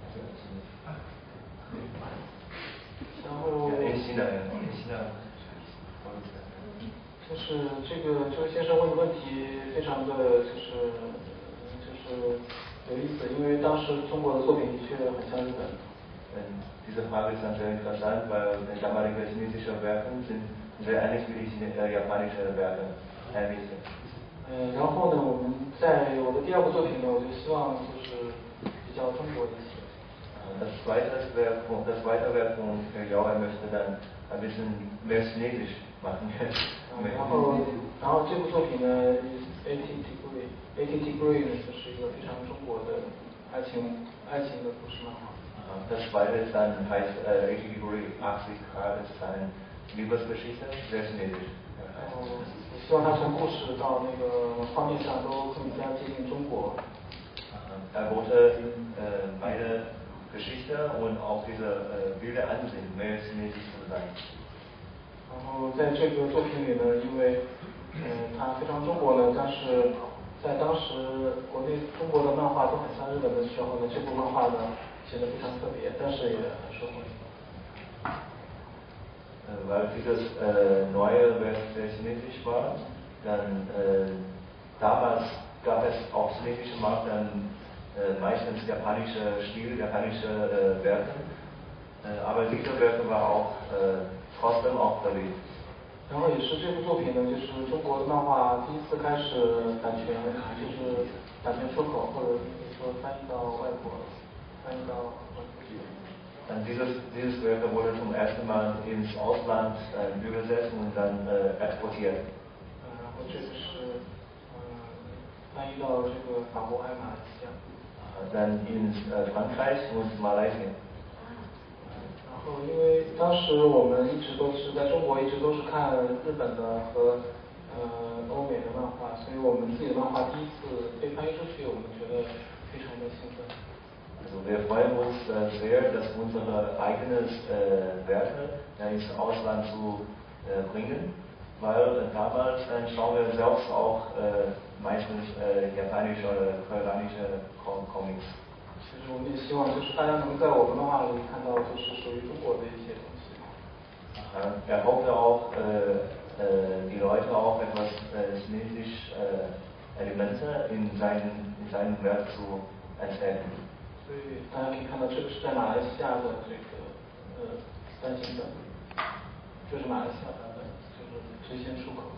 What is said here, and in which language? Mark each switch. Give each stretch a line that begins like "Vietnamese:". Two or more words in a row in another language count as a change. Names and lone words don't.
Chinese: 然后。就是这个先生问的问题非常的就是有意思，因为当时中国的作品的确很像日本。
German: Diese Frage ist dann sehr interessant, weil damalige chinesische Werke sind sehr ähnlich wie die japanische Werke.
Chinese: 然后呢，我的第二部作品呢，我就希望就是比较中国一些。
German: Das zweite Werk von Yao möchte dann ein bisschen mehr Chinesisch machen.
Chinese: 然后这部作品呢 ，80 Degree 呢，就是一个非常中国的爱情的故事漫画。
German: Das zweite ist dann heißt 80 Degree, 80 Grad ist eine Liebesgeschichte, sehr chinesisch.
Chinese: 我希望它从故事到那个画面上都更加接近中国。
German: wollte beide Geschichte und auch diese Bilder ansehen, mehr chinesisch zu sein.
Chinese: 然后在这个作品里呢，因为它非常中国呢，但是在当时国内中国的漫画都很像日本的时候呢，这部漫画呢显得非常特别，但是也很受欢迎。
German: weil dieses neue Werk sehr chinesisch war. Dann damals gab es auf chinesischen Markt dann meistens japanische Stil, japanische Werke. Aber diese Werke war auch trotzdem auch beliebt.
Chinese: 然后也是这部作品呢，就是中国的漫画第一次开始版权，就是版权出口，或者说翻译到外国，翻译到外国去。
German: Dieses Werk wurde zum ersten Mal ins Ausland übersetzt und dann exportiert.
Chinese: 然后这个是翻译到这个法国还有马来西亚。
German: Dann in Frankreich und Malaysia.
Chinese: 然后因为当时我们一直都是在中国，一直都是看日本的和欧美的漫画，所以我们自己的漫画第一次被翻译出去，我们觉得非常的兴奋。
German: Also wir freuen uns sehr, dass unsere eigenes Werke ins Ausland zu bringen, weil damals schauen wir selbst auch meistens japanische oder koreanische Comics.
Chinese: 其实我们也希望就是大家能在我们漫画里看到就是属于中国的一些东西。
German: Hoffe auch, die Leute auch etwas chinesische Elemente in seinem Werk zu entdecken.
Chinese: 所以大家可以看到，这个是在马来西亚的这个单行本，这是马来西亚版本，就是最先出口。